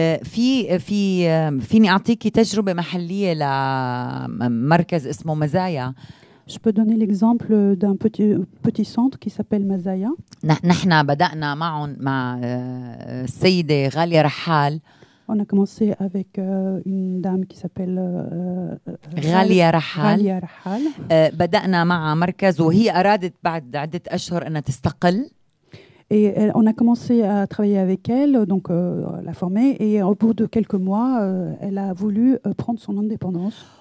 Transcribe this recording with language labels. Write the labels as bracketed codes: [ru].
[ar] فيني أعطيكي تجربة محلية لمركز اسمه مزايا. [fr] Je peux donner l'exemple d'un petit centre qui s'appelle Mazaya. [ar] نحن بدأنا مع السيدة غالية رحال. [fr] On a commencé avec une dame qui s'appelle [ar] غالية رحال. غالية رحال. بدأنا مع مركز وهي أرادت بعد عدة أشهر أنها تستقل. [fr] Et on a commencé à travailler avec elle, donc la former, et au bout de quelques mois, elle a voulu prendre son indépendance.